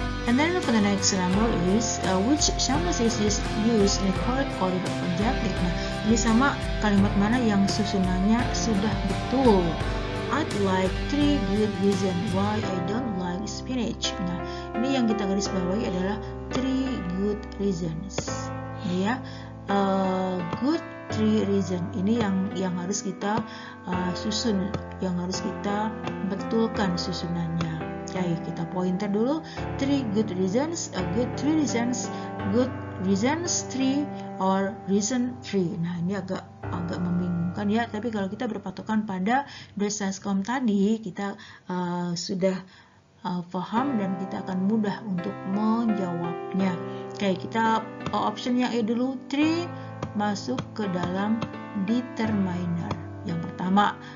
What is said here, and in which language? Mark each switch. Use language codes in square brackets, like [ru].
[en] And then for the next number is which sentences is used in the correct order of adjective. [id] Nah, ini sama kalimat mana yang susunannya sudah betul. [en] I'd like 3 good reasons why I don't like spinach. [id] Nah, ini yang kita garis bawahi adalah [en] 3 good reasons. [id] Ini ya, [en] good 3 reason. [id] Ini yang harus kita susun, yang harus kita betulkan susunannya. Oke, kita pointer dulu. [en] 3 good reasons, good 3 reasons, good reasons 3 or reason 3. [id] Nah, ini agak membingungkan ya, tapi kalau kita berpatokan pada desascom tadi, kita sudah paham dan kita akan mudah untuk menjawabnya. Oke, kita option yang A dulu, 3 masuk ke dalam determiner yang pertama.